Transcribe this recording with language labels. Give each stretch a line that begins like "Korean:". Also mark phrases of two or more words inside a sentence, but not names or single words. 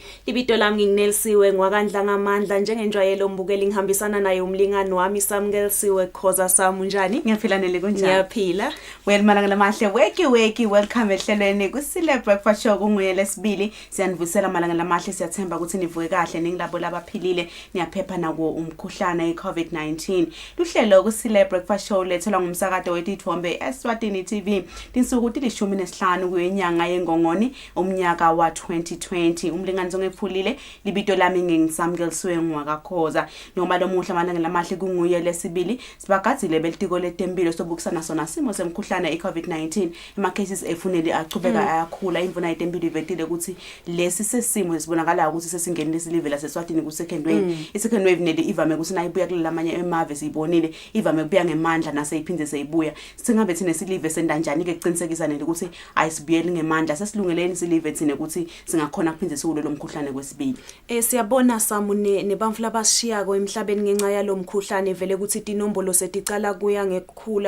Swati: Libito lami nginginelisiwe ngwakandla ngamandla njengenjwayelo mbukeli ngihambisana naye umlingani wami Samngelisiwe Khoza Samu njani? Ngiyaphila nele kunjani? Ngiyaphila. Well malanga lamahle weki welcome ehlelweni Kusile breakfast show kunguye lesibili. Siyanivusela malanga lamahle siyathemba ukuthi nivuke kahle ningilabo abaphilile niyaphepha nawo umkhuhlane iCovid-19. Luhlelo Kusile breakfast show lethelwa ngumsakado wetithombe Eswatini TV. Tinsuku tilishumi nesihlanu kuyenyanga yengongoni umnyaka wa 2020. Umlingani zongephulile libito lami ngingisamngelisiwe ngwakakhoza. Noma lomuhla malanga lamahle kunguye lesibili. Sibagadzile belitiko letempilo sobukisana sona simo semkhuhlane iCovid-19. Ema cases efunele achubeka ayakhula imvuna yetempilo ivetile ukuthi lesi sesimo esibonakala ukuthi sesingene lesilive laseSwatini ku
English: second wave.
Swati: I-
English: second wave
Swati: nele ivame ukuthi nayibuya kulamanye emave siyibonile ivame kubuya ngemandla naseyiphinde seyibuya. Singabe thina silive sendanjani ke kuqinisekisa nele ukuthi ayisibuyeli ngemandla sesilungeleni silive thina ukuthi singakhona kuphinde siwulo lomkhuhlane kwesibili. Siyabona Samu nebamfu labashiya emhlabeni ngenxa yalomkhuhlane vele ukuthi inombolo seticala kuya ngekukhula.